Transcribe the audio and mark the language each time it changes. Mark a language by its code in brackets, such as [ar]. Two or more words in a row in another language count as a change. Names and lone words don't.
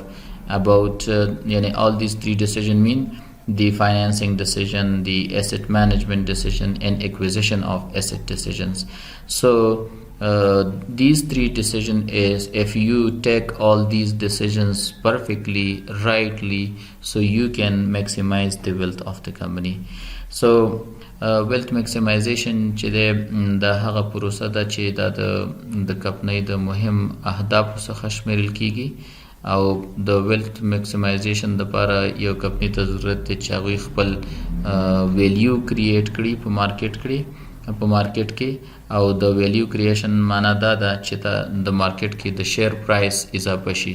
[en] About all these three decisions mean the financing decision, the asset management decision, and acquisition of asset decisions. So these three decisions is, if you take all these decisions perfectly, rightly, so you can maximize the wealth of the company. [ps] So [en] wealth maximization [ps] چې د هغه پروسه ده چې د کمپنۍ د مهم اهدافو څخه شمیرل کیږي او د [en] wealth maximization [ps] لپاره یو کمپنۍ ته ضرورت دی چې هغوی خپل [en] value create [ps] کړي په مارکیټ کې او د [en] value creation [ps] معنا دا ده چې د مارکیټ کې د [en] share price [ps] اضافه شي.